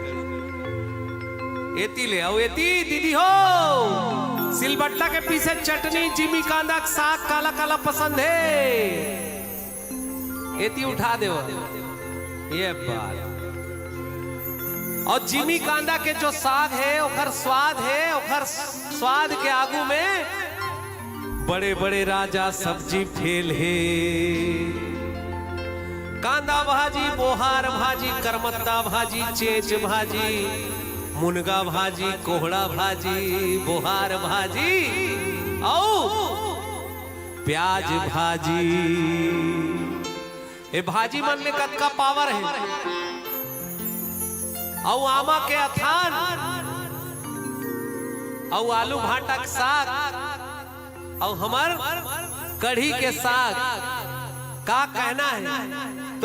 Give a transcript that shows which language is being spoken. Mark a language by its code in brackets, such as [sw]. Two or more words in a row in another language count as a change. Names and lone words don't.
[hne] एती ले आओ, एती दीदी हो, सिलबट्टा के पीसे चटनी, जिमी कांदा साग काला काला पसंद है, एती उठा दे ये बात। और जिमी कांदा के जो साग है ओखर स्वाद के आगू में बड़े बड़े राजा सब्जी फेल है। कांदा भाजी, बोहार भाजी, करमत्ता भाजी, चेच भाजी, मुनगा भाजी, कोहड़ा भाजी, बोहार भाजी और प्याज भाजी। ये भाजी मन में कतका पावर है। और आमा के अथान और आलू भाटा के साग और हमार कढ़ी के साग का कहना है।